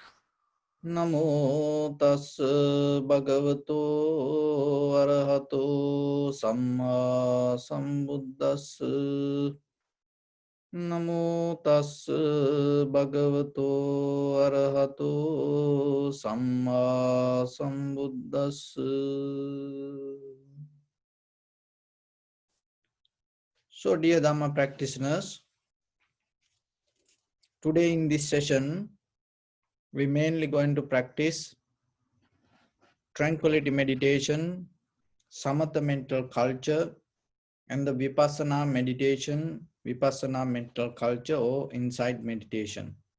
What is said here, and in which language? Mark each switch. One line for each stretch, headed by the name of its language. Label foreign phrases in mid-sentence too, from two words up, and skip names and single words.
Pali: Namo tassa bhagavato arahato samma sambuddhassa. Namo tassa bhagavato arahato samma sambuddhassa.
English: So, dear Dhamma practitioners, today in this session, we're mainly going to practice tranquility meditation, samatha mental culture, and the vipassana meditation, vipassana mental culture or insight meditation.